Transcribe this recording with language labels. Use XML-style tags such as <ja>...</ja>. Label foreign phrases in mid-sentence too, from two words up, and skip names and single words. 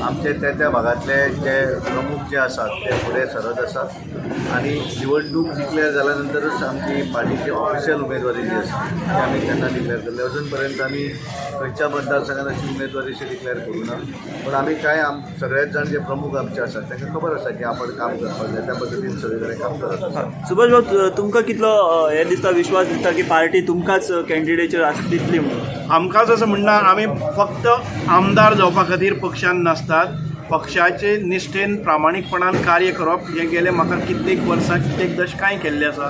<mr>आमचे त्या भागातले जे प्रमुख जे असतात ते पुढे सरत असतात आणि निवडणूक डिक्लेअर झाल्यानंतरच आमची पार्टीची ऑफिशियल उमेदवारी जी असते ती आम्ही त्यांना डिक्लेअर करले. अजूनपर्यंत आम्ही खंयच्या मतदारसंघात अशी उमेदवारी अशी डिक्लेअर करू ना, पण आम्ही काय सगळेच जण जे प्रमुख आमचे असतात त्यांना</mr> <kok>खबर आसा की आपण काम करपाक जाय, त्या पद्दतीन सगळे काम करत आसात. सुभाष भाऊ, तुमकां कितलो हे दिसता, विश्वास दिसता की पार्टी तुमकांच कॅन्डिडेट दितली म्हणून? आमकांच असं म्हणणं, आम्ही फक्त आमदार जावपा खातीर पक्षान नासतात. पक्षाचे निश्ठेन प्रामाणीकपणान कार्य करप हे गेले म्हाका कित्येक वर्सां कित्येक दशकांय केल्ले आसा.</kok>